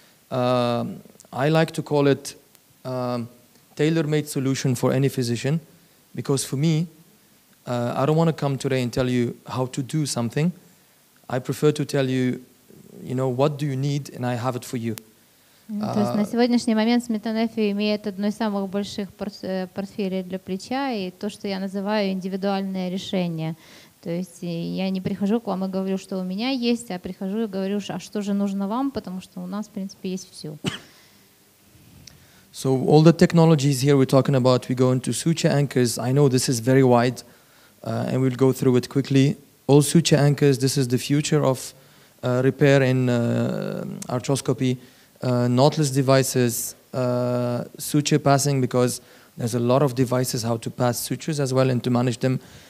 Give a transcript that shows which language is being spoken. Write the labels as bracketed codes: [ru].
[en] I like to call it tailor-made solution for any physician, because for me, I don't want to come today and tell you how to do something. I prefer to tell you, what do you need, and I have it for you. [ru] То есть на сегодняшний момент Smith&Nephew имеет одно из самых больших портфелей для плеча, и то, что я называю индивидуальное решение. То есть я не прихожу к вам и говорю, что у меня есть, а прихожу и говорю, а что же нужно вам, потому что у нас, в принципе, есть все. [en] So all the technologies here we're talking about, we go into suture anchors. I know this is very wide, and we'll go through it quickly. All suture anchors, this is the future of repair in arthroscopy. Knotless devices, suture passing, because there's a lot of devices how to pass sutures as well and to manage them.